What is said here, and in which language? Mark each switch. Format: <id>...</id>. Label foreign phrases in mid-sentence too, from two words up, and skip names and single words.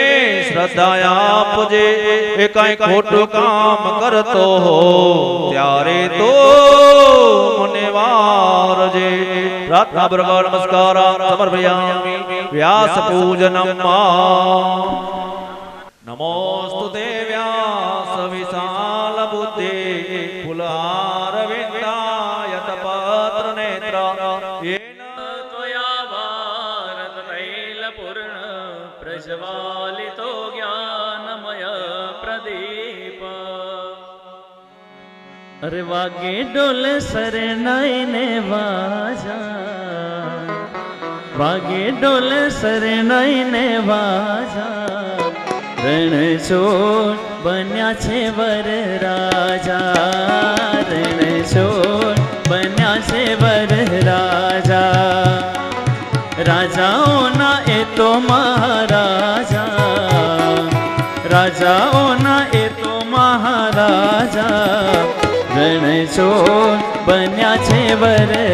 <gu>શ્રદ્ધા આપજે એ કાંઈ ખોટું કામ કરતો હો ત્યારે તો મને વારજે</gu> <sa>પ્રાર્થના બરબર નમસ્કાર સમર્પયામિ વ્યાસ પૂજનમ નમોસ્તુતે વ્યાસ વિશાલ બુદ્ધિ ફુલહાર વિંદાયત પત્ર નેત્ર त्वया भारततैलपूर्ण प्रज्वालितो ज्ञानमय प्रदीप</sa> <gu>અરે વાગે ઢોલ શરણાઈ ને વાજા વાગે ઢોલ શરણાઈ ને વાજા રણછોડ બન્યા છે વર રાજા રણછોડ બન્યા છે વર રાજા રાજાઓના એ તો મહારાજા રાજાઓના એ તો મહારાજા રણછોડ બન્યા છે વર</gu>